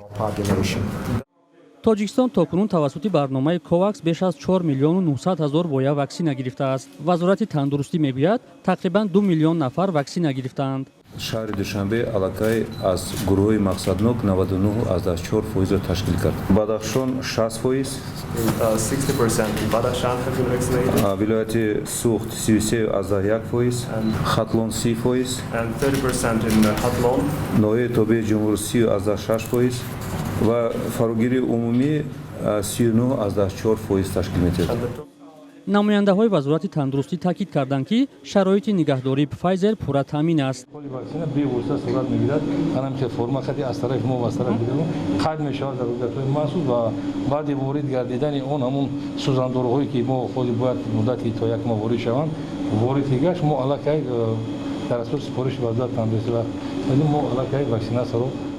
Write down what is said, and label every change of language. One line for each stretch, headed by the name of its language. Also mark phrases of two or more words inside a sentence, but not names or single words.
Tajik: Тоҷикистон токунун тавассути барномаи ковакс беш аз 4 миллиону 900 ҳазор воя ваксина гирифтааст. Вазорати тандурустӣ мегӯяд, тақрибан 2 миллион нафар ваксина гирифтаанд. шаҳри Душанбе аллакай аз гурӯҳи мақсаднок 99.4%-ро ташкил кард. Бадахшон 60%,
English: 60% Badakhshan has been vaccinated,
Tajik: вилояти Суғд 33.1%, Хатлон 30%,
English: and 30% in Hatlon.
Tajik: Ноҳияи Тобии Ҷумҳур 30.6% ва фарогири умумӣ 39.4% ташкил метавад. намояндаҳои вазорати тандурустӣ таъкид карданд ки шароити нигаҳдории Pfizer пурра таъмин аст. вакцина бевосита сурат мегирад, ҳамчун форма хати аз тарафи мо ва аз тарафи дигарон қайд мешавад дар муддатҳои махсус ва баъди ворид гардидани он ҳамун сӯзандорҳое ки мо ходи бояд муддати то як моҳ ворид шаванд, ворид ки гашт, мо аллакай дар асоси сипориши вазорати тандурустӣ ва мо аллакай ваксинасияро